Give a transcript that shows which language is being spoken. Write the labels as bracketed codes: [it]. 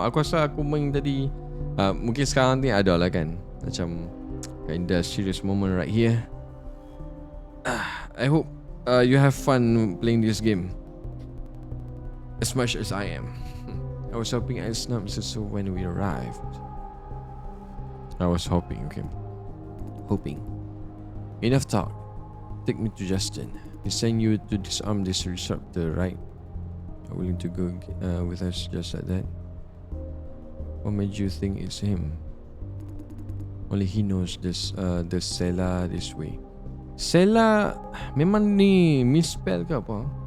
[ms] Aku rasa aku main tadi mungkin sekarang ni ada lah kan. [en] Macam kinda serious moment right here. I hope you have fun playing this game as much as I am. I was hoping it's not Mr. Su when we arrived. I was hoping, okay. Hoping. Enough talk. Take me to Justin. He sent you to disarm this disruptor, right? Are willing to go with us just like that? What made you think it's him? Only he knows this. The Sela this way. [ms] Sela memang ni misspell ke apa?